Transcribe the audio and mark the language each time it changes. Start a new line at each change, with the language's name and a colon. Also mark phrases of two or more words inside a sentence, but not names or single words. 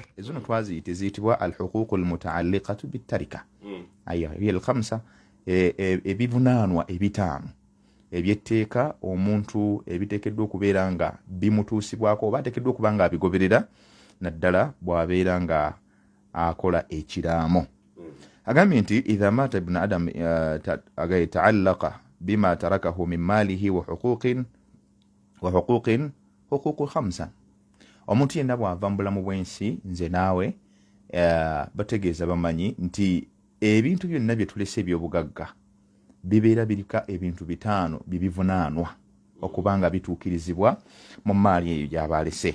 Ganda: Ezo no twaziyita eziyitibwa
Arabic: الحقوق المتعلقة بالتركة هي الخمسة,
Ganda: ebivunaanwa ebitaano ebyetteeka omuntu ebiteekeddwa okubeera nga bimutuusibwako oba ateekeddwa okuba nga abigoberera naddala bw'abeera nga akola ekiraamo. Agambye nti
Arabic: إذا مات ابن آدم تعلق بما تركه من ماله وحقوق حقوق خمسة.
Ganda: Omuntu yenna bw'ava mu bulamu bw'ensi nze naawe bategeeza bamanyi nti ebintu byonna bye tulese eby'obugagga bibeera birika ebintu bitaano bibivunaanwa okuba nga bituukirizibwa mu maali eyo gy'abalese.